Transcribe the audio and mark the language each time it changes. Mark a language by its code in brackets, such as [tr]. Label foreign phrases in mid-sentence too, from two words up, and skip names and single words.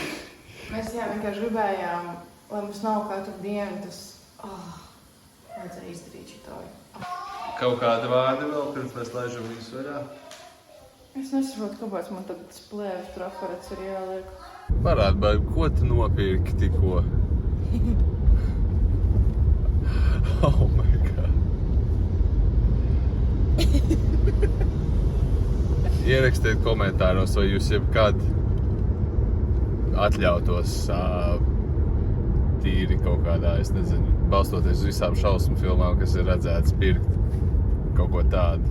[lv] Mēs vienkārši gribējām, lai mums nav katru dienu tas, vajadzēja izdarīt šito. Kaut kādi vārdi vēl, pirms mēs laižam viņus vaļā? Es nesaprotu, kāpēc man tagad tas plēves trafarets ir jāliek. Parādi, bet ko tu nopirki tikko? [en] Oh my God. [lv] Ierakstiet komentāros, vai jūs jebkad atļautos tīri kaut kādā, es nezinu, balstoties uz visām šausmu filmām, kas ir redzētas, pirkt kaut ko tādu.